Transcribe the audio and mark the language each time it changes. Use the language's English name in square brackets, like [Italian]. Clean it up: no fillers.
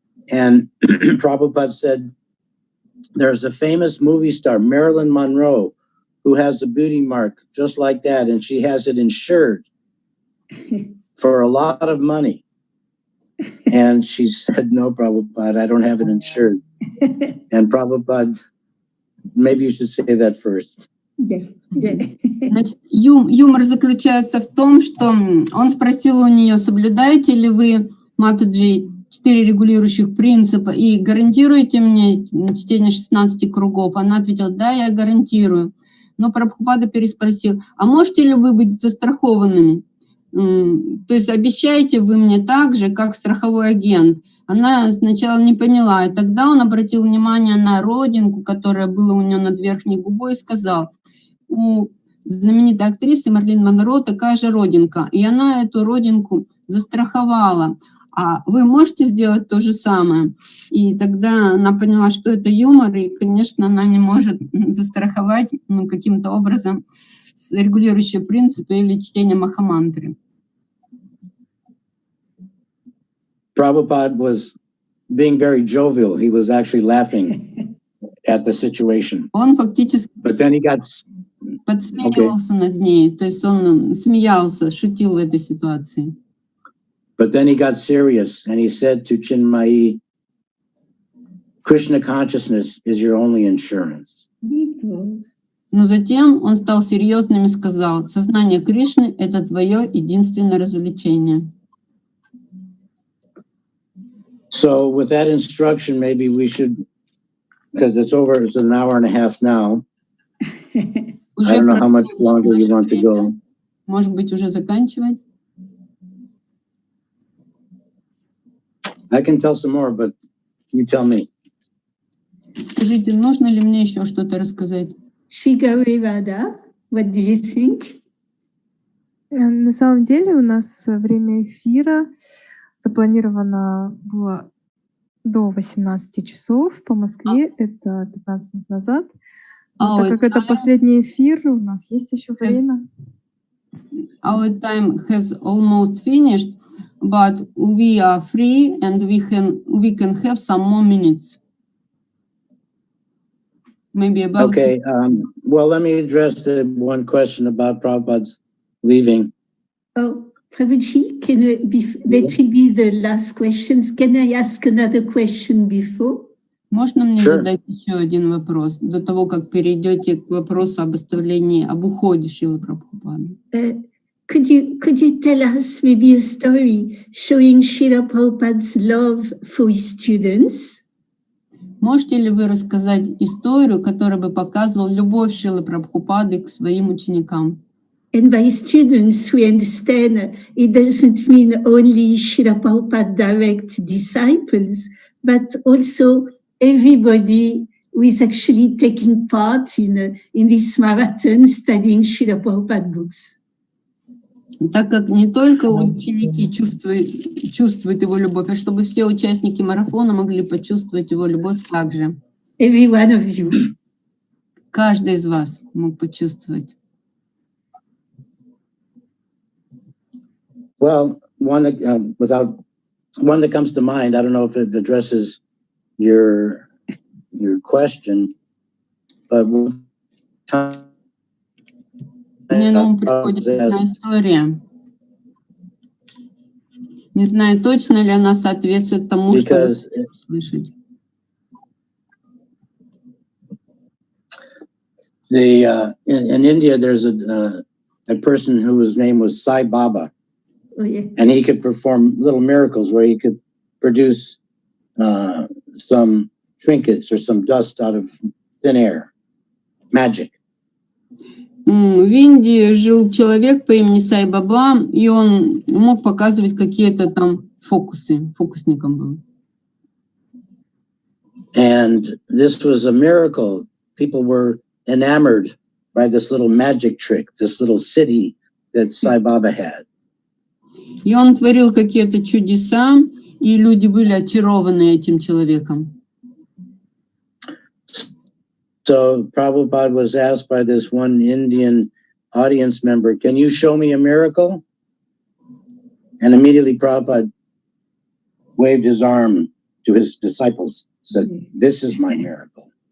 [English] And Prabhupada said, there's a famous movie star, Marilyn Monroe, who has a beauty mark just like that, and she has it insured for a lot of money. And she said, "No, Prabhupada, I don't have it insured." And Prabhupada, maybe you should say that first. [Russian] Значит, юмор заключается в том, что он спросил у нее, соблюдаете ли вы, Матаджи, 4 регулирующих принципа и гарантируете мне чтение 16 кругов? Она ответила, да, я гарантирую. Но Прабхупада переспросил, а можете ли вы быть застрахованными? То есть обещаете вы мне так же, как страховой агент? Она сначала не поняла, и тогда он обратил внимание на родинку, которая была у нее над верхней губой, и сказал, у знаменитой актрисы Марлин Монро такая же родинка, и она эту родинку застраховала. А вы можете сделать то же самое? И тогда она поняла, что это юмор, и, конечно, она не может застраховать каким-то образом регулирующие принципы или чтение махамантры. [English] Prabhupada was being very jovial. He was actually laughing at the situation. [Russian] Он фактически подсмеивался над ней, то есть он смеялся, шутил в этой ситуации. [English] But then he got serious and he said to Chinmayi, Krishna consciousness is your only insurance. [Russian] Но затем он стал серьезным и сказал, сознание Кришны — это твое единственное развлечение. [English] So with that instruction, maybe we should, because it's an hour and a half now. I don't know how much longer you want to go. [Russian] Может быть, уже заканчивать? [English] I can tell some more, but you tell me. [Russian] Скажите, нужно ли мне еще что-то рассказать? [English] Shigawevada, what do you think? [Russian] На самом деле у нас время эфира запланировано было до 18 часов по Москве, это 15 минут назад. Но так как это последний эфир, у нас есть еще время. [English] Our time has almost finished, but we are free and we can have some more minutes. Maybe about... Okay, well, let me address the one question about Prabhupada's leaving. Oh, Prabhuji, that will be the last questions. Can I ask another question before? [Russian] Можно мне [English] Sure. [Russian] задать еще один вопрос до того, как перейдете к вопросу об оставлении, об уходе Шрилы Прабхупады? [English] Could you tell us maybe a story showing Srila Prabhupada's love for his students? [Russian] Можете ли вы рассказать историю, которая бы показывала любовь Шрилы Прабхупады к своим ученикам? [English] And by students, we understand it doesn't mean only Srila Prabhupada direct disciples, but also everybody who is actually taking part in this marathon studying Srila Prabhupada books. [Russian] Так как не только ученики чувствуют его любовь, а чтобы все участники марафона могли почувствовать его любовь также. [English] Every one of you. [Russian] Каждый из вас мог почувствовать. [English] Well, one that comes to mind, I don't know if it addresses your question, but [Russian] Мне на ум приходит одна история. Не знаю, точно ли она соответствует тому, что вы слышите. [English] In India, there's a person whose name was Sai Baba. Oh, yeah. And he could perform little miracles where he could produce some trinkets or some dust out of thin air. Magic. [Russian] В Индии жил человек по имени Сай Баба, и он мог показывать какие-то там фокусы. Фокусником был. [English] And this was a miracle. People were enamored by this little magic trick, this little city that Sai Baba had. [Russian] И он творил какие-то чудеса, и люди были очарованы этим человеком. [English] So Prabhupada was asked by this one Indian audience member, "Can you show me a miracle?" And immediately Prabhupada waved his arm to his disciples, said, "This is my miracle.